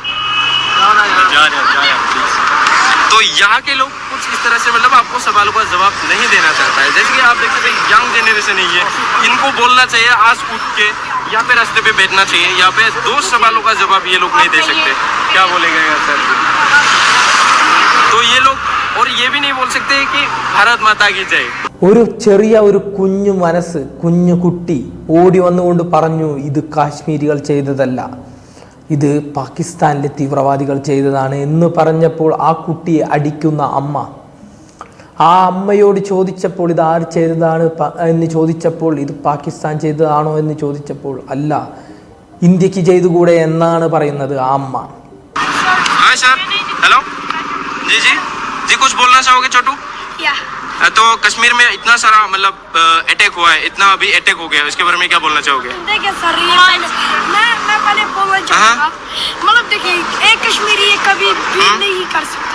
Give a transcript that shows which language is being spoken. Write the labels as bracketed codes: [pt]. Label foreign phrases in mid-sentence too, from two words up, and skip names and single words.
[hi] तो यहाँ के लोग कुछ इस तरह से मतलब आपको सवालों का जवाब नहीं देना चाहता है. जैसे कि आप देख सकते हैं, यंग जनरेशन नहीं है, इनको बोलना चाहिए आज उठ के, यहाँ पे रास्ते पे बैठना चाहिए. यहाँ पे 2 सवालों का जवाब ये लोग नहीं दे सकते. क्या बोलेंगे सर? तो ये लोग और ये भी नहीं बोल सकते कि भारत माता की जय. [ml] ഒരു ചെറിയ ഒരു കുഞ്ഞു മനസ്സ്, കുഞ്ഞു കുട്ടി ഓടി വന്നുകൊണ്ട് പറഞ്ഞു, ഇത് കാശ്മീരികൾ ചെയ്തതല്ല, ഇത് പാകിസ്ഥാനിലെ തീവ്രവാദികൾ ചെയ്തതാണ് എന്ന് പറഞ്ഞപ്പോൾ ആ കുട്ടിയെ അടിക്കുന്ന അമ്മ, ആ അമ്മയോട് ചോദിച്ചപ്പോൾ ഇത് ആര് ചെയ്തതാണ് എന്ന് ചോദിച്ചപ്പോൾ ഇത് പാകിസ്ഥാൻ ചെയ്തതാണോ എന്ന് ചോദിച്ചപ്പോൾ അല്ല, ഇന്ത്യക്ക് ചെയ്തുകൂടെ എന്നാണ് പറയുന്നത് ആ അമ്മ. [hi] हाँ सर, हेलो जी जी जी, कुछ बोलना चाहोगे छोटू? तो कश्मीर में इतना सारा मतलब अटैक हुआ है, इतना अभी अटैक हो गया, इसके बारे में क्या बोलना चाहोगे? देखिए सर, मैं पहले बोलना चाहूँगा, मतलब देखिए एक कश्मीरी ये कभी भी नहीं कर सकता।